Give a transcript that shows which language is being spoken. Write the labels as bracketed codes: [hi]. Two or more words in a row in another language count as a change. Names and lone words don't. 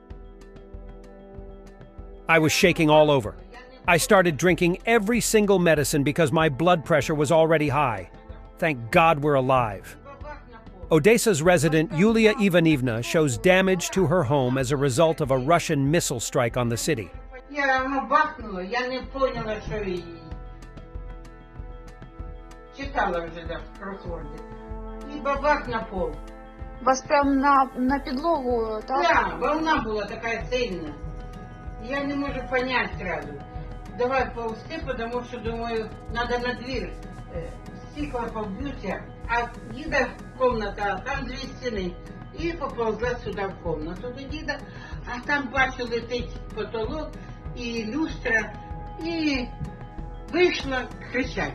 [en] I was shaking all over. I started drinking every single medicine because my blood pressure was already high. Thank God we're alive. Odessa's resident Yulia Ivanivna shows damage to her home as a result of a Russian missile strike on the city. [uk] Я бахнула, я не поняла, що її. Читала вже так в кросворді. І бабах на пол. Вас прям на підлогу, так? Да, волна була така сильна. [ru] Я не можу понять сразу. Давай ползти, потому що, думаю, надо на двір. [uk] Стекла побьюся, а діда комната, там 2 стіни. І поползла сюди в комнату до діда, а там бачу летить потолок і люстра, і вийшла кричать.